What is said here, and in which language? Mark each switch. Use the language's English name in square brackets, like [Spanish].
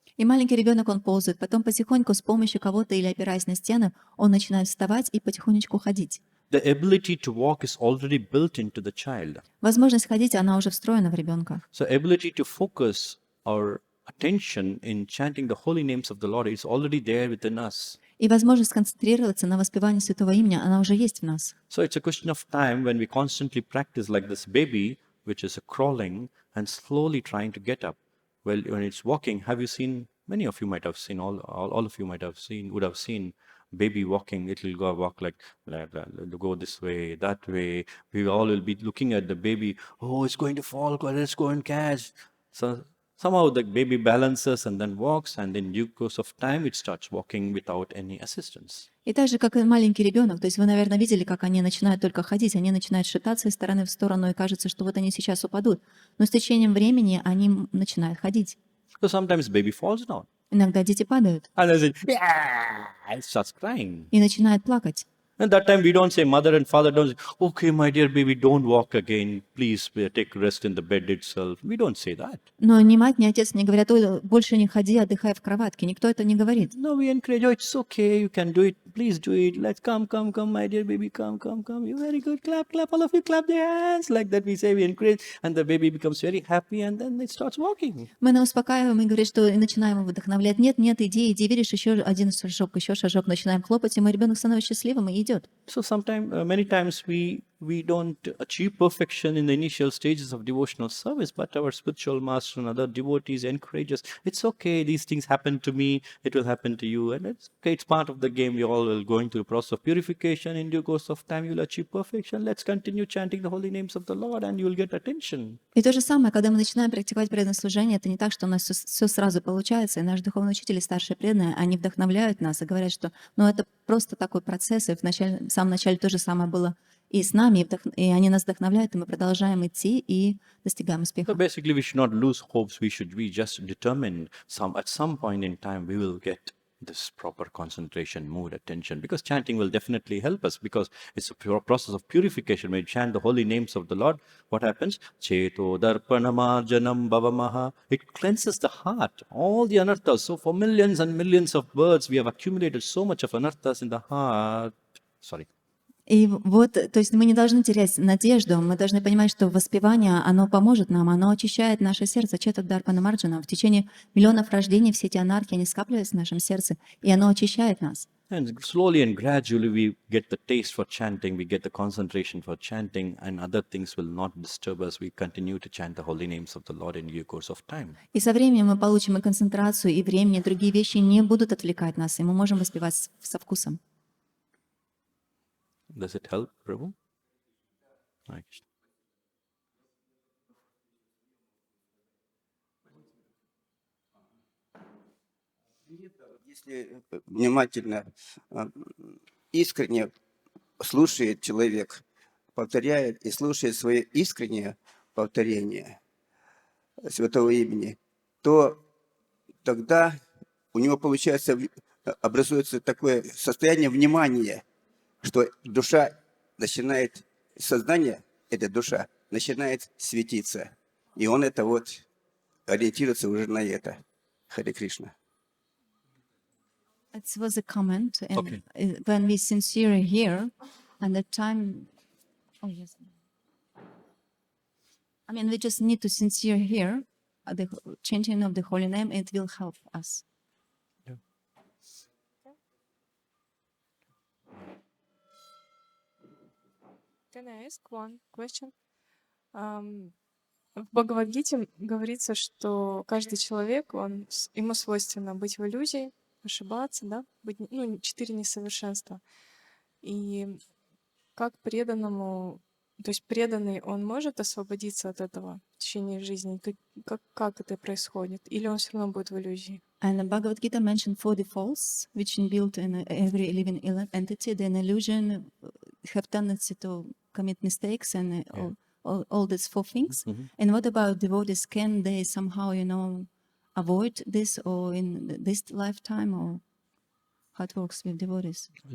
[Russian] И маленький ребенок, он ползает, потом потихоньку с помощью кого-то или опираясь на стену, он начинает вставать и потихонечку ходить. [English] The ability to walk is already built into the child. [Russian] Возможность ходить, она уже встроена в ребенка. [English] So ability to focus our attention in chanting the holy names of the Lord is already there within us. [Russian] И возможность концентрироваться на воспевании святого имени, она уже есть в нас. [English] So it's a question of time when we constantly practice like this baby, which is crawling and slowly trying to get up. Well, when it's walking, have you seen, many of you might have seen, all of you might have seen, would have seen baby walking, it will go walk like go this way, that way. We all will be looking at the baby. Oh, it's going to fall. Let's go and catch. So somehow the baby balances and then walks, and in due course of time, it starts walking without any assistance. [Russian] И так же, как и маленький ребенок, то есть вы, наверное, видели, как они начинают только ходить, они начинают шататься из стороны в сторону, и кажется, что вот они сейчас упадут. Но с течением времени они начинают ходить. [English] So sometimes baby falls down. [Russian] Иногда дети падают [English] And then it starts crying. [Russian] и начинают плакать. [English] And that time we don't say, mother and father don't say, okay, my dear baby, don't walk again. Please take rest in the bed itself. We don't say that. [Russian] Но ни мать, ни отец не говорят: ой, больше не ходи, отдыхай в кроватке. Никто это не говорит. [English] No, we encourage, oh, it's okay, you can do it. Please do it. Let's come, my dear baby, come. You're very good. Clap, all of you clap their hands. Like that we say, we encourage. And the baby becomes very happy and then it starts walking. [Russian] Мы успокаиваем и говорим, что и начинаем его вдохновлять. Нет, иди, видишь, еще один шажок, начинаем хлопать, и мой ребенок становится счастливым и идет. [English] So many times we don't achieve perfection in the initial stages of devotional service, but our spiritual master and other devotees encourage us. It's okay, these things happen to me, it will happen to you, and it's okay, it's part of the game. We all will going through the process of purification. In due course of time, you will achieve perfection. Let's continue chanting the holy names of the Lord, and you will get attention. [Russian] И то же самое, когда мы начинаем практиковать преданное служение, это не так, что у нас все сразу получается, и наш духовный учитель и старшие преданные, они вдохновляют нас и говорят, что это просто такой процесс, и в самом начале то же самое было и с нами, и они нас вдохновляют, и мы продолжаем идти и достигаем успеха. [English] So basically, we should not lose hopes. We should be just determined. At some point in time, we will get this proper concentration, mood, attention. Because chanting will definitely help us. Because it's a pure process of purification. When you chant the holy names of the Lord, what happens? [Sanskrit] Cheto darpanamarjanam bhavamaha. [English] It cleanses the heart. All the anarthas. So for millions and millions of births, we have accumulated so much of anarthas in the heart. Sorry. [Russian] И вот, то есть мы не должны терять надежду, мы должны понимать, что воспевание, оно поможет нам, оно очищает наше сердце. [Sanskrit] Чета дарпана марджана. [Russian] В течение миллионов рождений все эти анархии, они скапливаются в нашем сердце, и оно очищает нас. [English] And slowly and gradually we get the taste for chanting, we get the concentration for chanting, and other things will not disturb us. We continue to chant the holy names of the Lord in due course of time. [Russian] И со временем мы получим и концентрацию, и время, и другие вещи не будут отвлекать нас, и мы можем воспевать со вкусом. [English] Does it help, Prabhu? [Russian] Если внимательно, искренне слушает человек, повторяет и слушает свое искреннее повторение святого имени, то тогда у него образуется такое состояние внимания, что душа начинает, сознание, эта душа, начинает светиться. И он ориентируется уже на это. Харе Кришна. [English] It was a comment, and Okay. when we sincerely hear, and the time, oh yes, I mean we just need to sincerely hear the chanting of the holy name. It will help us. Can I ask one question? [Russian] В Бхагавадгите говорится, что каждый человек, ему свойственно быть в иллюзии, ошибаться, да, быть, 4 несовершенства. И как преданному, то есть преданный, он может освободиться от этого в течение жизни? Как это происходит? Или он все равно будет в иллюзии? [English] And the Bhagavad Gita mentioned 4 defaults, which inbuilt in every living entity. The illusion have tendency to commit mistakes and all these 4 things. And what about devotees? Can they somehow, avoid this, or in this lifetime, or how it works with devotees?